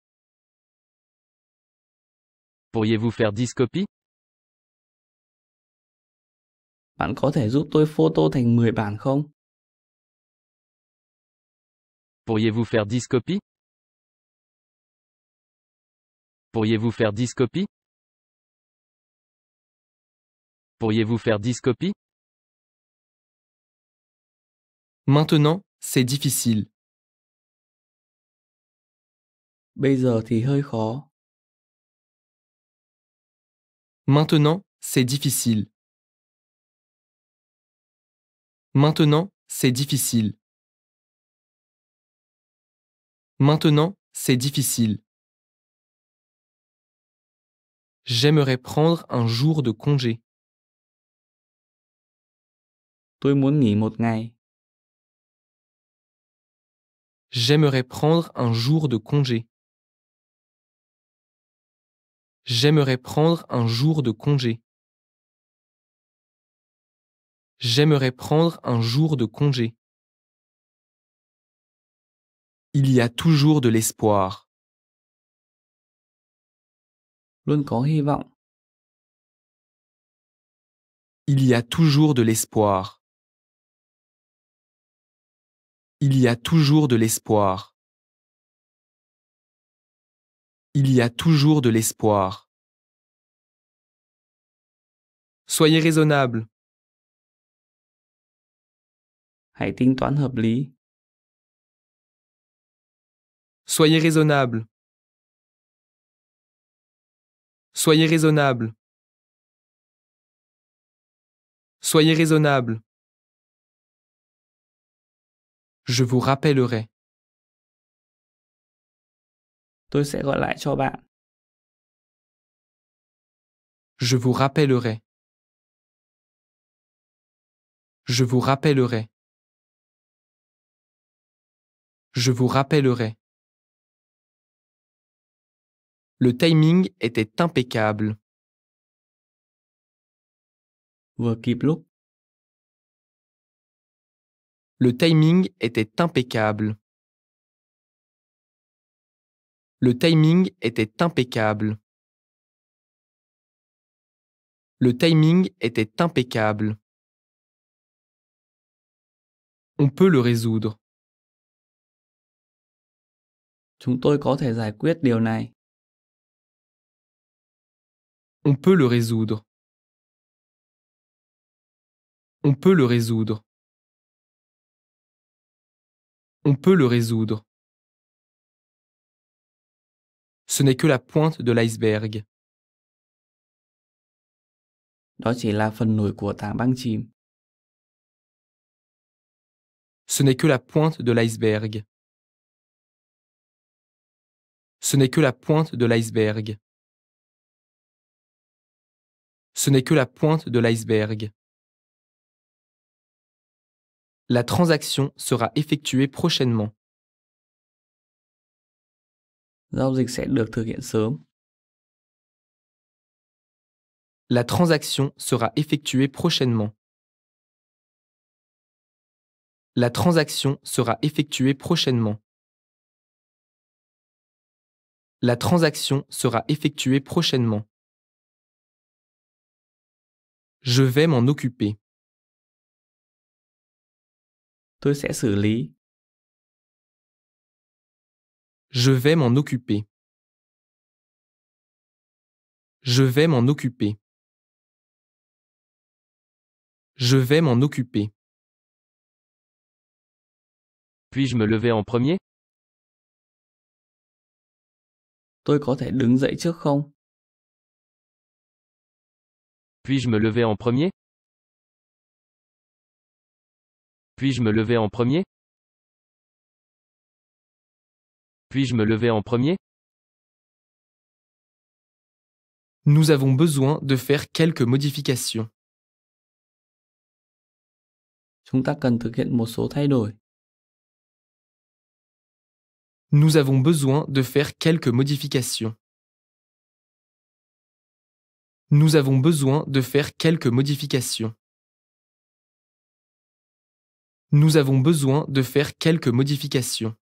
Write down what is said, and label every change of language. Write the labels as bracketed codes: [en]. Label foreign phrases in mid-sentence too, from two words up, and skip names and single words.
[fr] Pourriez-vous faire 10 copies? [vi] Bạn có thể giúp tôi photo thành 10 bản không? [fr] Pourriez-vous faire 10 copies? Pourriez-vous faire 10 copies? Pourriez-vous faire 10 copies? Maintenant, c'est difficile. [vi] Bây giờ thì hơi khó. [fr] Maintenant, c'est difficile. Maintenant, c'est difficile. Maintenant, c'est difficile. J'aimerais prendre un jour de congé. [vi] Tôi muốn nghỉ một ngày. [fr] J'aimerais prendre un jour de congé. J'aimerais prendre un jour de congé. J'aimerais prendre un jour de congé. Il y a toujours de l'espoir. [vi] Luôn có hy vọng. [fr] Il y a toujours de l'espoir. Il y a toujours de l'espoir. Il y a toujours de l'espoir. Soyez raisonnable. [vi] Hãy tính toán hợp lý. [fr] Soyez raisonnable. Soyez raisonnable. Soyez raisonnable. Je vous rappellerai. [vi] Tôi sẽ gọi lại cho bạn. [fr] Je vous rappellerai. Je vous rappellerai. Je vous rappellerai. Le timing était impeccable. [vi] Vừa kịp lúc. [fr] Le timing était impeccable. Le timing était impeccable. Le timing était impeccable. On peut le résoudre. [vi] Chúng tôi có thể giải quyết điều này. [fr] On peut le résoudre. On peut le résoudre. On peut le résoudre. Ce n'est que la pointe de l'iceberg. [vi] Đó chỉ là phần nổi của tảng băng chìm. [fr] Ce n'est que la pointe de l'iceberg. Ce n'est que la pointe de l'iceberg. Ce n'est que la pointe de l'iceberg. La transaction sera effectuée prochainement. [vi] Giao dịch sẽ được thực hiện sớm. [fr] La transaction sera effectuée prochainement. La transaction sera effectuée prochainement. La transaction sera effectuée prochainement. Je vais m'en occuper. [vi] Tôi sẽ xử lý. [fr] Je vais m'en occuper. Je vais m'en occuper. Je vais m'en occuper. Puis-je me lever en premier? [vi] Tôi có thể đứng dậy trước không? [fr] Puis-je me lever en premier? Puis-je me lever en premier? Puis-je me lever en premier? Nous avons besoin de faire quelques modifications. [vi] Chúng ta cần thực hiện một số thay đổi. [fr] Nous avons besoin de faire quelques modifications. Nous avons besoin de faire quelques modifications. Nous avons besoin de faire quelques modifications.